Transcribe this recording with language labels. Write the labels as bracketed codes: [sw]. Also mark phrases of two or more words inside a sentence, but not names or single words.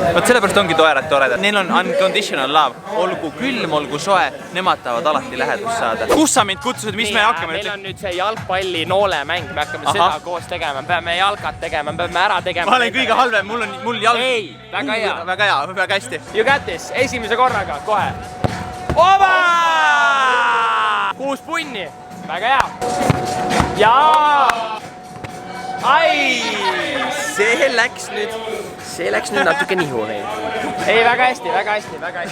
[et] Vaat sellepärast ongi toredad. Neil on [en] unconditional love. [et] Olgu külm, olgu soe, nemad tahavad alati lähedust saada. Kus sa mind kutsusid, mis me hakkame? Meil on nüüd see jalgpalli noolemäng, me hakkame seda koos tegema, me peame jalkat tegema, me peame ära tegema. Ma olen kõige halvem, mul jalg... Ei, väga hea. Väga hästi. [en] You got this, [et] esimese korraga, kohe. Ova! 6 punni, väga hea. Jaa! Ai! See läks nüüd natuke nihu veel. Ei, väga hästi.